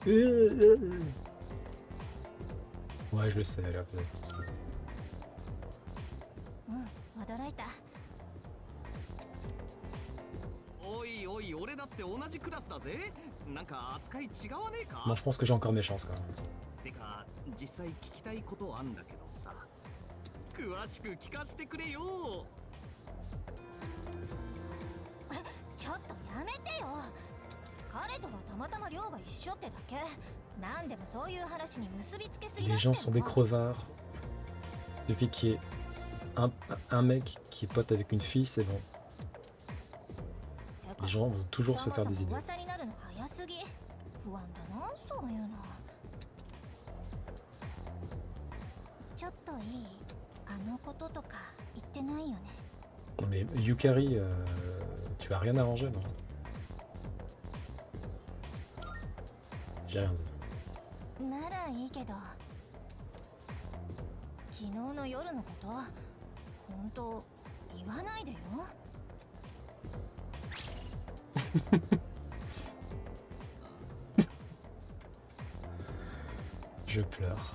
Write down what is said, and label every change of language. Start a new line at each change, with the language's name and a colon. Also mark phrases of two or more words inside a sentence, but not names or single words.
French: Ouais, je le sais, là. Bon, je pense que j'ai encore mes chances quand même.
Japanese: 実際聞きたいことあんだけどさ、詳しく聞かせてくれよ。ちょっとやめてよ。彼とはたまたま寮が一緒ってだけ。なんでもそういう話に結びつけすぎだって。
French: Les gens sont des crevards. Depuis qu'il y ait un mec qui est pote avec une fille, c'est bon. Les gens vont toujours se faire des idées.
Japanese: 不安だな、そういうの。ちょっといい？あのこととか言ってないよね。
French: Mais Yukari, tu as rien arrangé, non? J'ai rien dit.
Japanese: ならいいけど、昨日の夜のこと、本当言わないでよ。
French: Je pleure.